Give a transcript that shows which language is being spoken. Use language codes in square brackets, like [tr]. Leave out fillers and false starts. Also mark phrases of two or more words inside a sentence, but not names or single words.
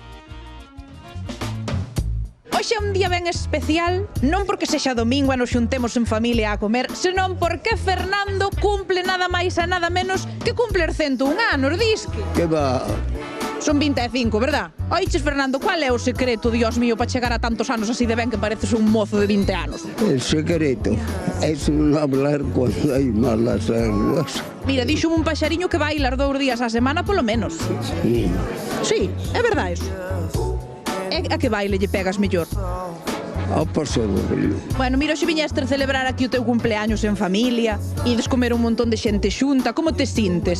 [gl] Hoxe é un día ben especial, non porque sexa domingo e nos xuntemos en familia a comer, senón porque Fernando cumple nada máis e nada menos que cumpler 101 anos, disque. [es] Que va? Son 25, verdad? [gl] Oiches, Fernando, cual é o secreto, Dios mío, para chegar a tantos anos así de ben que pareces un mozo de 20 anos? [es] El secreto es no hablar cuando hay malas lenguas. [gl] Mira, díxome un paxariño que bailar 2 días á semana polo menos. Sí. Sí, é verdade eso. E a que baile lle pegas mellor? Ao paso doble. Bueno, mira, hoxe viñeste a celebrar aquí o teu cumpleaños en familia, ides comer un montón de xente xunta, como te sintes?